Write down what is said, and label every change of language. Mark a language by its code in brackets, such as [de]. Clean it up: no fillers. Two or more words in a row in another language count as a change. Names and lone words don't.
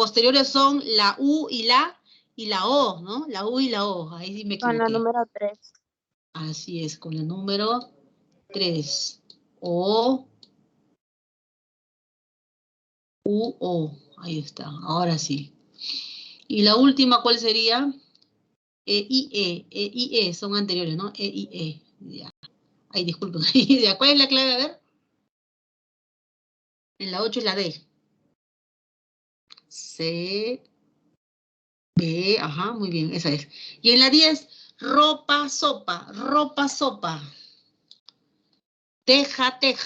[es] Posteriores son la U y la O, ¿no? La U y la O. Ahí sí me equivoqué. Con la número 3. Así es, con el número 3. O, U, O. Ahí está, ahora sí. Y la última, ¿cuál sería? I, E, son anteriores, ¿no? I, E. Ya. Ay, disculpen. ¿Cuál es la clave? A ver. En la 8 es la D. C, B, ajá, muy bien, esa es. Y en la 10, ropa, sopa. Teja.